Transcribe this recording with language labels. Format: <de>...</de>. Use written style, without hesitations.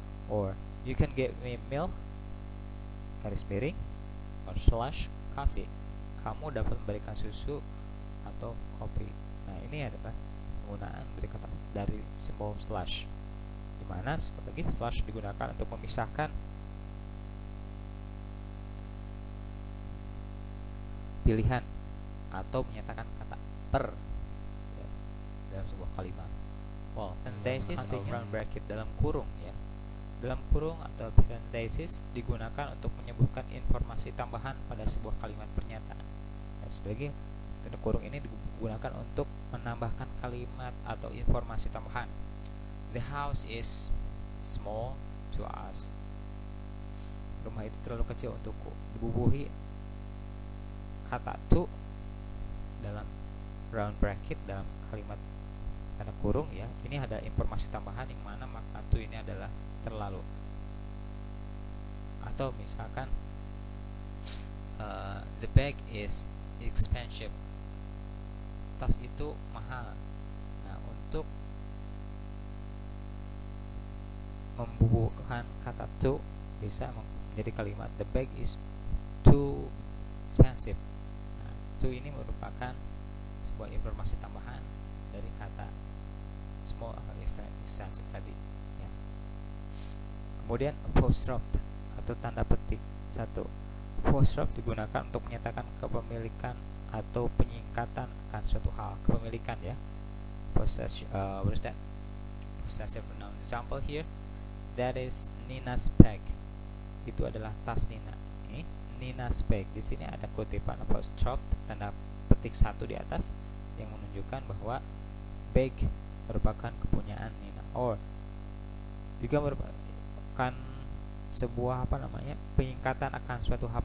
<en>Or you can get me milk,</en> <id>garis miring,</id> <en>or slash coffee.</en> <id>Kamu dapat memberikan susu atau kopi. Nah, ini adalah penggunaan dari simbol slash, dimana sekali lagi slash digunakan untuk memisahkan pilihan atau menyatakan kata per ya, dalam sebuah kalimat. Well, parenthesis atau round bracket dalam kurung ya. Dalam kurung atau parenthesis digunakan untuk menyebutkan informasi tambahan pada sebuah kalimat pernyataan. Ya, sebagai tanda kurung ini digunakan untuk menambahkan kalimat atau informasi tambahan.</id> <en>The house is small to us.</en> <id>Rumah itu terlalu kecil untukku. Dibubuhi kata to dalam round bracket dalam kalimat tanda kurung ya. Ini ada informasi tambahan yang mana makna to ini adalah terlalu. Atau misalkan</id> <en>the bag is expensive.</en> <id>Tas itu mahal. Nah, untuk membubuhkan kata to bisa menjadi kalimat</id> <en>the bag is too expensive.</en> <id>Nah, too ini merupakan sebuah informasi tambahan dari kata small atau expensive tadi ya. Kemudian apostrophe atau tanda petik. 1. Apostrophe digunakan untuk menyatakan kepemilikan atau penyingkatan akan suatu hal. Kepemilikan ya.</id> <en>What is that? Possessive noun. Example here, that is Nina's bag.</en> <id>Itu adalah tas Nina. Ini Nina's bag. Di sini ada kutipan apostrophe tanda petik 1 di atas yang menunjukkan bahwa bag merupakan kepunyaan Nina. Or juga merupakan sebuah penyingkatan akan suatu hal.</id>